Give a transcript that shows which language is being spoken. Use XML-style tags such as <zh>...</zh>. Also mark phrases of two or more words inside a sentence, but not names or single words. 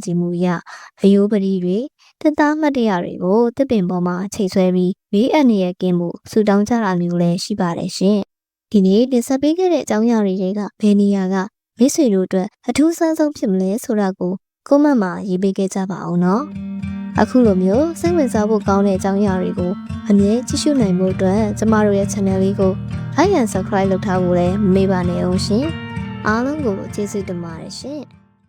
<my>ကြည်မှုအရအယိုးပတိတွေတက်သားမှတ်တရတွေကိုတစ်ပင်ပေါ်မှာချိတ်ဆွဲပြီးဘေးအန္တရာယ်ကင်းမှုဆူတောင်းကြတာမျိုးလည်းရှိပါတယ်ရှင်ဒီနေ့တင်ဆက်ပေးခဲ့တဲ့အကြောင်းအရာတွေကဘယ်နေရာကမိတ်ဆွေတို့အတွက်အထူးဆန်းဆုံးဖြစ်မလဲဆိုတာကိုကွန်မန့်မှာရေးပေးခဲ့ကြပါအောင်နော်အခုလိုမျိုးစိတ်ဝင်စားဖို့ကောင်းတဲ့အကြောင်းအရာတွေကိုအမြဲကြည့်ရှုနိုင်ဖို့အတွက်ကျမတို့ရဲ့ channel လေးကို</my> <en>like and subscribe</en> <my>လုပ်ထားဖို့လည်းမမေ့ပါနဲ့အောင်ရှင်အားလုံးကိုကျေးဇူးတင်ပါတယ်ရှင်</my>